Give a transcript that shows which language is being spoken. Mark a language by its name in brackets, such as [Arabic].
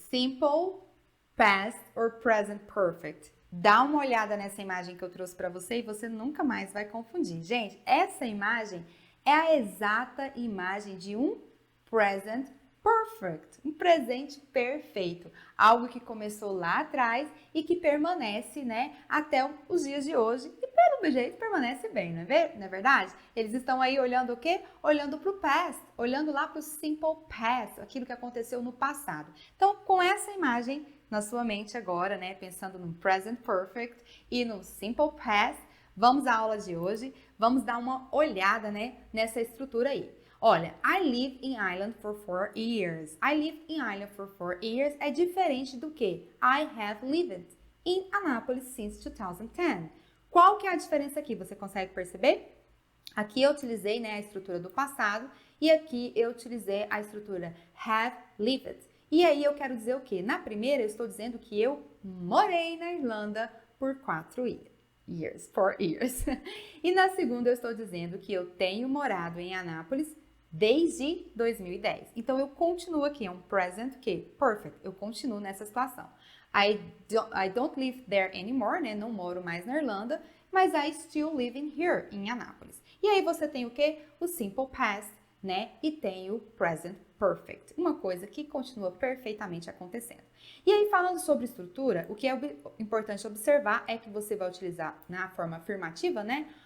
[English] Simple, past or present perfect? [Portuguese] Dá uma olhada nessa imagem que eu trouxe para você e você nunca mais vai confundir. Gente, essa imagem é a exata imagem de um present perfect, um presente perfeito, algo que começou lá atrás e que permanece, né, até os dias de hoje e pelo jeito permanece bem, não é verdade? Eles estão aí olhando o quê? Olhando para o past, olhando lá para o simple past, aquilo que aconteceu no passado. Então, com essa imagem na sua mente agora, né, pensando no present perfect e no simple past, vamos à aula de hoje, vamos dar uma olhada, né, nessa estrutura aí. [English] Olha, I live in Ireland for 4 years. I live in Ireland for 4 years [Portuguese] é diferente do que [English] I have lived in Annapolis since 2010. [Portuguese] Qual que é a diferença aqui? Você consegue perceber? Aqui eu utilizei, né, a estrutura do passado e aqui eu utilizei a estrutura have lived. E aí eu quero dizer o quê? Na primeira eu estou dizendo que eu morei na Irlanda por 4 years. E na segunda eu estou dizendo que eu tenho morado em Anápolis desde 2010. Então eu continuo aqui, é um present que perfect. Eu continuo nessa situação. [English] I don't live there anymore, né? [Portuguese] Não moro mais na Irlanda, mas [English] I still living here [Portuguese] em Anápolis. E aí você tem o quê? O simple past, né? E tem o present perfect, uma coisa que continua perfeitamente acontecendo. E aí, falando sobre estrutura, o que é importante observar é que você vai utilizar na forma afirmativa, né?